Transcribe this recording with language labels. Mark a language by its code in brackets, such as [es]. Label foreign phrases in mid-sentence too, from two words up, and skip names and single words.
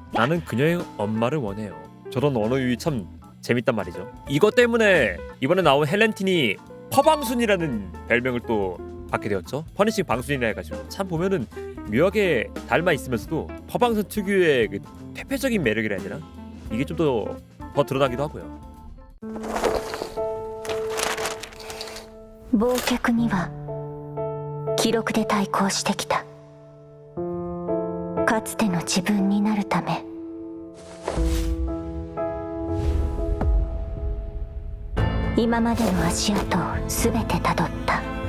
[ko] 나는 그녀의 엄마를 원해요. 저런 언어유희 참 재밌단 말이죠. 이것 때문에 이번에 나온 헬렌틴이 퍼방순이라는 별명을 또 받게 되었죠. 퍼니싱 방순이라 해가지고 참 보면은 묘하게 닮아 있으면서도 퍼방순 특유의 그 퇴폐적인 매력이라 해야 되나? 이게 좀 더 드러나기도 하고요. [ja] 忘却には記録で対抗してきた。かつての自分になるため。今までの足跡を全てたどった。